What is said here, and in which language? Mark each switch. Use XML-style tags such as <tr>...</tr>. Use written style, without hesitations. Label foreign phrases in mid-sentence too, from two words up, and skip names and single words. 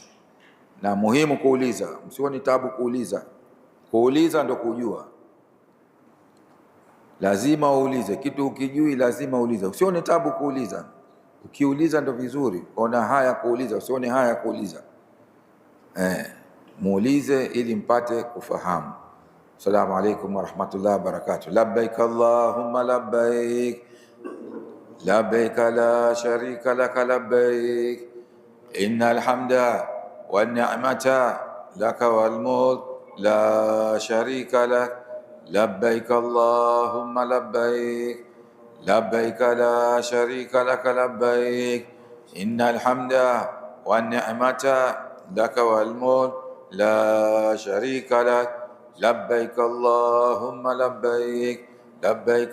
<sw>Na muhimu kuuliza, msioni tabu kuuliza ndio kujua. Lazima uulize kitu, ukijui lazima uulize, usione tabu kuuliza. Ukiuliza ndio vizuri, ona haya kuuliza, usione haya kuuliza. Muulize ili mpate kufahamu.</sw> <ar>السلام عليكم ورحمة الله وبركاته. لبيك اللهم لبيك، لبيك لا شريك لك لبيك، إن الحمد والنعمة لك والملك لا شريك لك، لبيك اللهم لبيك، لبيك لا شريك لك لبيك، إن الحمد والنعمة لك والملك لا شريك لك، لبيك اللهم لبيك، لبيك</ar>